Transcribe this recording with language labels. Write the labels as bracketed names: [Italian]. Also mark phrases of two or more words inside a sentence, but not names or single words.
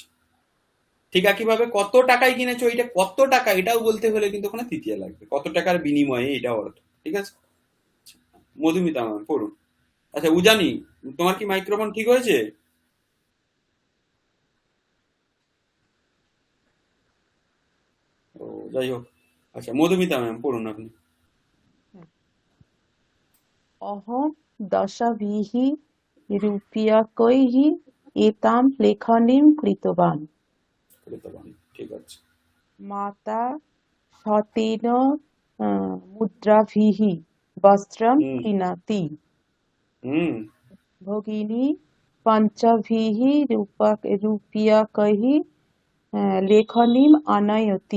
[Bangla] ঠিক একইভাবে কত টাকায় কিনেছো, এটা কত টাকা এটাও বলতে হলে কিন্তু ওখানে তৃতীয় লাগবে, কত টাকার বিনিময়ে এটা অর্থ। ঠিক আছে, মধুমিতা ম্যাম পড়ুন। আচ্ছা উজানি, তোমার কি মাইক্রোফোন ঠিক হয়েছে? ও, যাই হোক। আচ্ছা মধুমিতা ম্যাম পড়ুন আপনি। [Sanskrit] अहं दशभिः रूप्यकैः एतां लेखनीं कृतवान्। [Bangla] ঠিক আছে। [Sanskrit] माता शतेन मुद्राभिः वस्त्रं হুম, क्रीणाति। হুম, भगिनी पञ्चभिः रूप्यकैः लेखनीम् आनयति।